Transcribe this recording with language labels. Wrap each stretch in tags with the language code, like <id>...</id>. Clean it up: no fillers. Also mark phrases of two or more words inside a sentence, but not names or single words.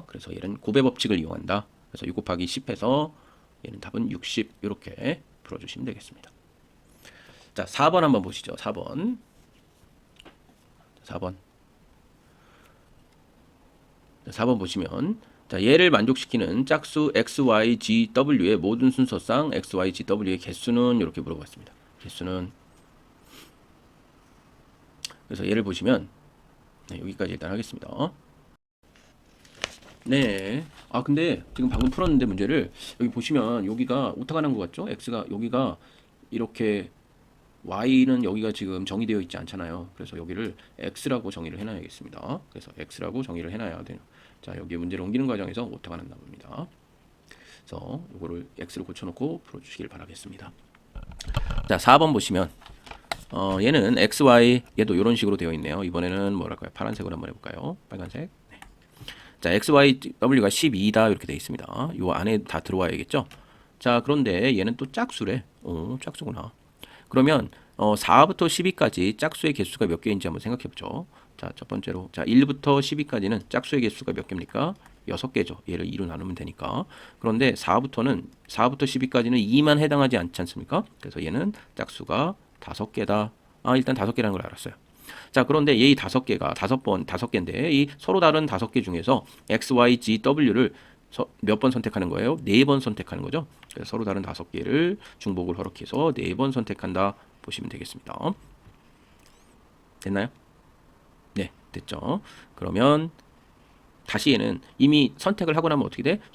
<ko>그래서 얘는 고배 법칙을 이용한다. 그래서 6 곱하기 10 해서 얘는 답은 60 이렇게 풀어주시면 되겠습니다. 자, 4번 한번 보시죠. 4번. 자, 4번 보시면 자, 얘를 만족시키는 짝수 x, y, g, w의 모든 순서상 x, y, g, w의 개수는 이렇게 물어봤습니다. 개수는 그래서 얘를 보시면 네, 여기까지 일단 하겠습니다. 네. 근데 지금 방금 풀었는데 문제를 여기 보시면 여기가 오타가 난 것 같죠? x가 여기가 이렇게 y는 여기가 지금 정의되어 있지 않잖아요. 그래서 여기를 x라고 정의를 해놔야겠습니다. 그래서 x라고 정의를 해놔야 돼요. 자, 여기 문제를 옮기는 과정에서 오타가 난다 봅니다. 그래서 이거를 x로 고쳐놓고 풀어주시길 바라겠습니다. 자, 4번 보시면 얘는 x, y 얘도 이런 식으로 되어 있네요. 이번에는 뭐랄까요? 파란색으로 한번 해볼까요? 빨간색. 네. 자, x, y, w가 12다 이렇게 되어 있습니다. 이 안에 다 들어와야겠죠? 자, 그런데 얘는 또 짝수래. 짝수구나. 그러면 4부터 12까지 짝수의 개수가 몇 개인지 한번 생각해 보죠. 자, 첫 번째로 자 1부터 12까지는 짝수의 개수가 몇 개입니까? 6개죠. 얘를 2로 나누면 되니까. 그런데 4부터 12까지는 2만 해당하지 않지 않습니까? 그래서 얘는 짝수가 5개다. 일단 5개라는 걸 알았어요. 자, 그런데 이 5개가 5개인데 이 서로 다른 5개 중에서 x, y, z, w를 몇 번 선택하는 거예요? 4번 선택하는 거죠. 그래서 서로 다른 5개를 중복을 허락해서 4번 선택한다 보시면 되겠습니다. 됐나요? 네, 됐죠. 그러면 다시 얘는 이미 선택을 하고 나면 어떻게 돼?</ko>